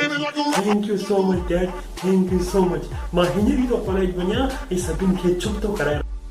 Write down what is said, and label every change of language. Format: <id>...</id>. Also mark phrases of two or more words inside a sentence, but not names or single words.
<en>thank you so much dad thank you so much</en> <sd>मां हींअर ई तो कॉलेज वञा ऐं सभिनि खे चुप थो करायां</sd>